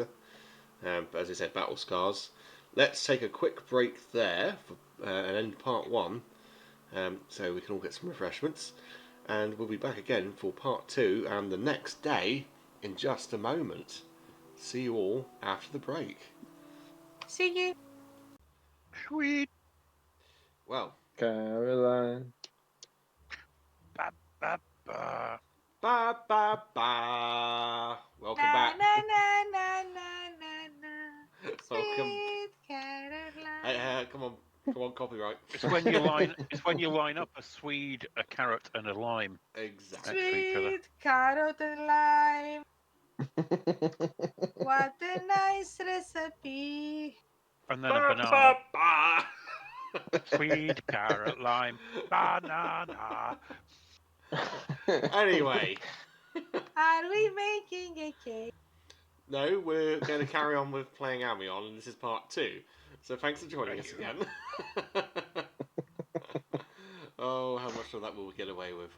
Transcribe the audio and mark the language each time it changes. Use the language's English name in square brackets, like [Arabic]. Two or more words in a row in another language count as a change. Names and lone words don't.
[English] But as I said, battle scars. Let's take a quick break there for, and end part 1, so we can all get some refreshments. And we'll be back again for part 2 and the next day in just a moment. See you all after the break. See you. Sweet. Well, Caroline. Ba, ba, ba. ba ba ba. Welcome Na back. na na na na na na. Welcome. Sweet Caroline. Come on, copyright. It's when you line. It's when you line up a Swede, a carrot, and a lime Exactly. next to each other. Sweet carrot and lime. What a nice recipe. And then a Ba banana. ba ba. Sweet carrot, lime, banana. Anyway, Are we making a cake? no, we're going to carry on with playing Amion, and this is part 2. So thanks for joining us again. Oh, how much of that will we get away with?